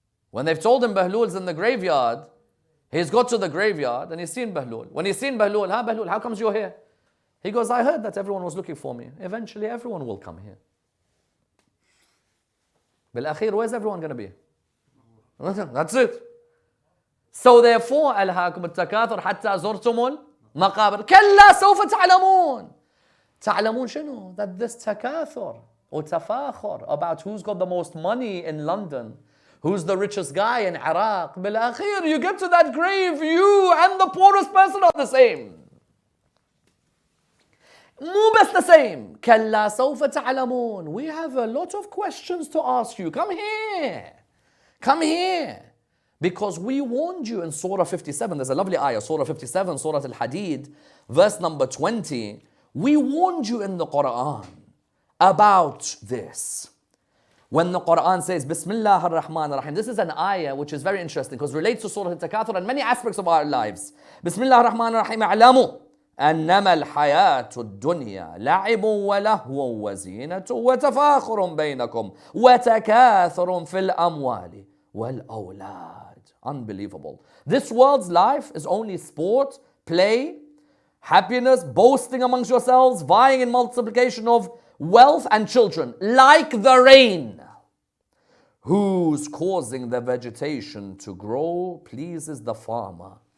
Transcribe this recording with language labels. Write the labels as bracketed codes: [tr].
[en] When they've told him Bahlul's in the graveyard, he's got to the graveyard and he's seen Bahlul. When he's seen Bahlul, Bahlul, how comes you're here? He goes, I heard that everyone was looking for me. Eventually everyone will come here. Bil-akhir, where's everyone going to be? That's it. [ar] So therefore, ألهاكم التكاثر حتى زرتم المقابر كلا سوف تعلمون. تعلمون شنو? [en] That this takathur or tafakhur about who's got the most money in London, who's the richest guy in Iraq. Bil-akhir, you get to that grave, you and the poorest person are the same. [ar] مو بس [en] the same. [ar] كلا سوف تعلمون. [en] We have a lot of questions to ask you. Come here. Come here. Because we warned you in Surah 57. There's a lovely ayah, Surah 57, Surah Al-Hadid, verse number 20. We warned you in the Quran about this. When the Quran says, Bismillah ar-Rahman ar-Rahim. This is an ayah which is very interesting because it relates to Surah Al-Takathur and many aspects of our lives. Bismillah ar-Rahman ar-Rahim. [ar] أعلموا أنما الحياة الدنيا لعب ولهو وزينة وتفاخر بينكم وتكاثر في الأموال والأولاد. [en] Unbelievable. This world's life is only sport, play, happiness, boasting amongst yourselves, vying in multiplication of wealth and children, like the rain, whose causing the vegetation to grow pleases the farmer.